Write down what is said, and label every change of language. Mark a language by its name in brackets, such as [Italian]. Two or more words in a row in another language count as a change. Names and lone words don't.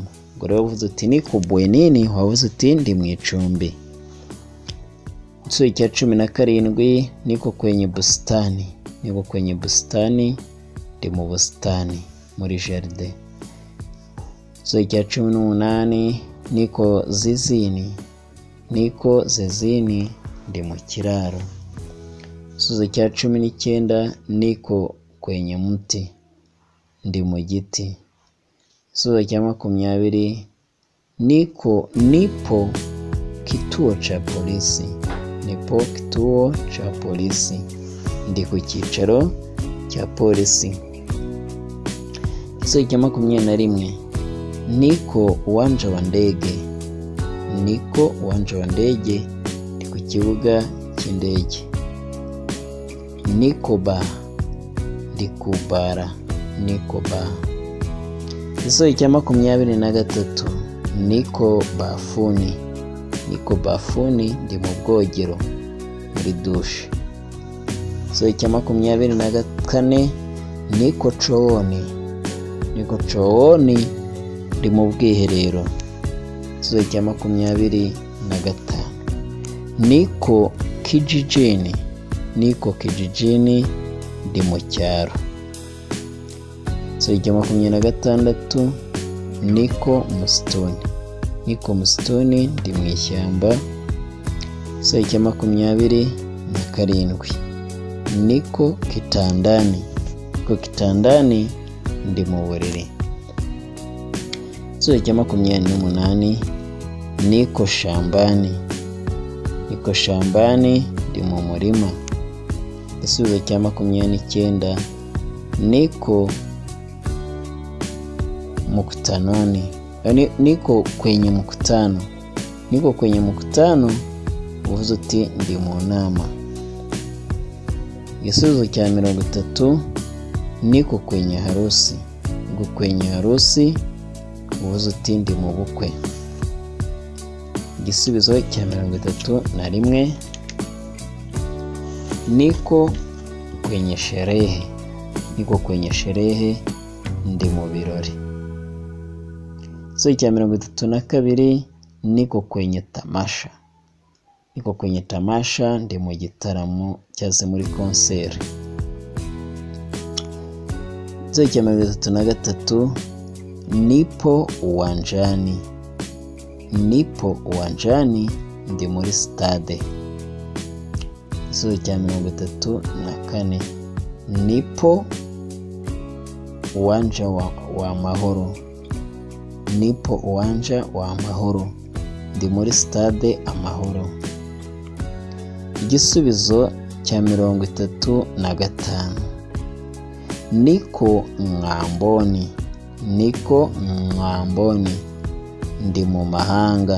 [Kinyarwanda] Ubwo rero uvuze uti [Swahili] niko bwenini, [Kinyarwanda] wavuze uti ndi mu icumbi. Igisubizo cya cumi na karindwi [Swahili] niko kwenye bustani, niko kwenye bustani, [Kinyarwanda] ndi mu busitani, muri jardin. Igisubizo cya cumi n'umunani [Swahili] niko zizini, niko zizini, [Kinyarwanda] ndi mu kiraro. Igisubizo cya cumi n'icyenda [Swahili] niko kwenye mti, [Kinyarwanda] ndi mu giti. Igisubizo cya makumyabiri [Swahili] nipo kituo cha polisi, nipo kituo cha polisi, [Kinyarwanda] ndi ku cyicaro cya polisi. Igisubizo cya makumyabiri na rimwe [Swahili] niko uwanja wa ndege, niko uwanja wa ndege, [Kinyarwanda] ndi ku kibuga cy'indege. [Swahili] Niko ba, [Kinyarwanda] ndi ku bara, [Swahili] niko ba. [Kinyarwanda] Igisubizo cya makumyabiri na gatatu [Swahili] niko bafuni, niko bafuni, [Kinyarwanda] ndi mu bwogero, muri dushe. Igisubizo cya makumyabiri na kane [Swahili] niko chooni, niko chooni, [Kinyarwanda] ndi mu bwiherero. Igisubizo cya makumyabiri na gatanu [Swahili] niko kijijini, niko kijijini, [Kinyarwanda] ndi mu cyaro. [Swahili] Swali rya 26, niko msituni. Niko msituni, [Kinyarwanda] ndi mu ishyamba. [Swahili] Swali rya 27, niko kitandani. Niko kitandani, [Kinyarwanda] ndi mu buriri. [Swahili] Swali rya 28, niko shambani. Niko shambani, [Kinyarwanda] ndi mu murima. Igisubizo cya 29, [Swahili] niko mkutanoni. Niko kwenye mkutano. Niko kwenye mkutano, [Kinyarwanda] uvuze uti ndi mu nama. Igisubizo cya [Swahili] 30, niko kwenye harusi. Niko kwenye harusi, [Kinyarwanda] uvuze uti ndi mu bukwe. Igisubizo cya [Swahili] 31, niko kwenye sherehe. Niko kwenye sherehe, [Kinyarwanda] ndi mu birori. [Swahili] Swali cya 32, niko kwenye tamasha. Niko kwenye tamasha, [Kinyarwanda] ndi mu gitaramo cyaze muri concert. [Swahili] Swali cya 33, nipo uwanjani. Nipo uwanjani, [Kinyarwanda] ndi muri stade. [Swahili] Swali cya 34, nipo uwanja wa mahoro. Nipo uwanja wa mahoro, [Kinyarwanda] ndi muri stade Amahoro. Igisubizo cya 35, [Swahili] niko ng'amboni. Niko ng'amboni, [Kinyarwanda] ndi mu mahanga.